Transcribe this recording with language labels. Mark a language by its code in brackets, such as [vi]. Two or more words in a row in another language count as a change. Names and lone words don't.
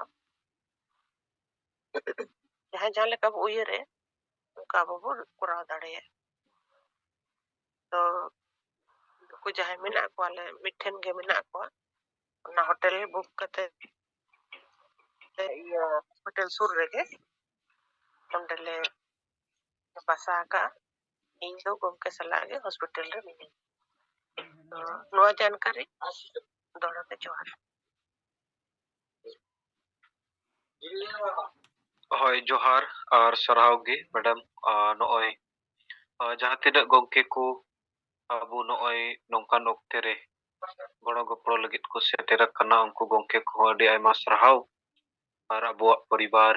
[sat] jahan leka bu uyere uka abu kuraw dareya to ku jahan menak ko ale mitten ge menak ko ona [en] hotel book [sat] kate iya hotel sur rege onde le basa ka ᱤᱧ ᱫᱚ ᱜᱚᱢᱠᱮ ᱥᱟᱞᱟᱜ ᱜᱮ ᱦᱚᱥᱯᱤᱴᱟᱞ ᱨᱮ ᱢᱤᱱᱟᱹᱧᱟ ᱱᱚᱣᱟ ᱡᱟᱱᱠᱟᱨᱤ ᱫᱚᱲᱦᱟᱛᱮ ᱡᱚᱦᱟᱨ ᱦᱳᱭ ᱡᱚᱦᱟᱨ ᱟᱨ ᱥᱟᱨᱦᱟᱣ ᱜᱮ ᱢᱮᱰᱟᱢ ᱱᱚᱜᱼᱚᱭ ᱡᱟᱦᱟᱸ ᱛᱤᱱᱟᱹᱜ ᱜᱚᱢᱠᱮ ᱠᱚ ᱟᱵᱚ ᱱᱚᱜᱼᱚᱭ ᱱᱚᱝᱠᱟᱱ ᱚᱠᱛᱮ ᱨᱮ ᱜᱚᱲᱚ ᱜᱚᱯᱚᱲᱚ ᱞᱟᱹᱜᱤᱫ ᱠᱚ ᱥᱮᱴᱮᱨ ᱟᱠᱟᱱᱟ ᱩᱱᱠᱩ ᱜᱚᱢᱠᱮ ᱠᱚᱦᱚᱸ ᱟᱹᱰᱤ ᱟᱭᱢᱟ ᱥᱟᱨᱦᱟᱣ ᱟᱨ ᱟᱵᱚᱣᱟᱜ ᱯᱚᱨᱤᱵᱟᱨ